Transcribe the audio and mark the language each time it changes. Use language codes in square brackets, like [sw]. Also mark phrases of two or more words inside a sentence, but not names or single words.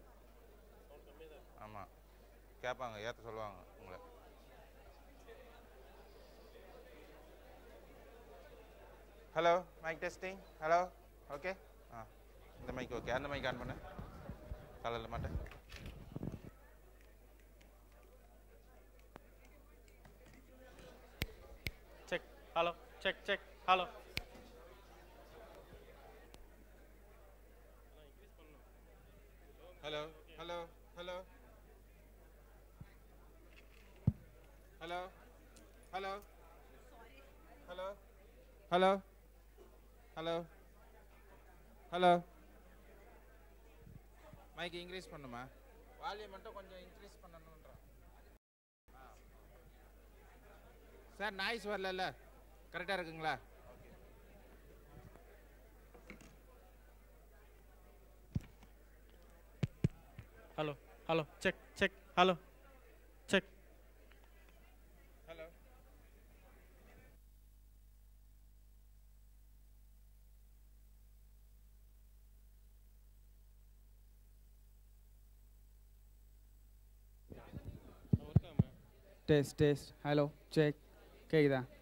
[ta] ஆமாம், கேட்பாங்க, ஏற்ற சொல்லுவாங்க உங்களை. [en] Hello, mic testing. [ta] ஹலோ, ஓகே. இந்த [en] mic okay. [ta] அந்த [en] mic on [ta] பண்ணு. காலையில் மாட்டேன். [en] Check. Hello. Check. Check. Hello. hello hello hello hello hello hello hello hello hello mic increase பண்ணுமா? volume [ta] கொஞ்சம் இன்க்ரீஸ் பண்ணணுன்றான் சார். நாய்ஸ் வரல, கரெக்டாக இருக்குங்களா? [en] Hello. Hello. Check. Check. Hello. Check. ஹலோ test test. hello check. கேக்குதா?